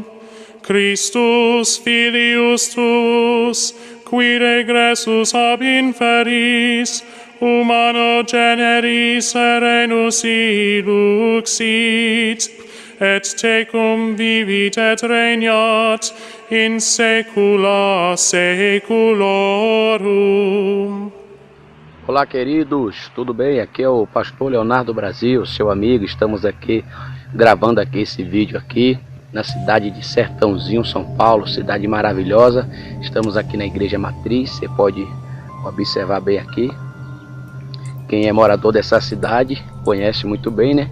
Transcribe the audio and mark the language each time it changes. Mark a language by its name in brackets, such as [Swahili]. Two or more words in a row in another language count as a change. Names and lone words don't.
[Latin] Christus filius tuus, qui regressus ab inferis, humano generis serenus illuxit, et tecum vivit et regnat in saecula saeculorum. [Portuguese] Olá, queridos, tudo bem? Aqui é o pastor Leonardo Brasil, seu amigo. Estamos aqui gravando aqui esse vídeo aqui na cidade de Sertãozinho, São Paulo, cidade maravilhosa. Estamos aqui na Igreja Matriz, você pode observar bem aqui. Quem é morador dessa cidade conhece muito bem, né?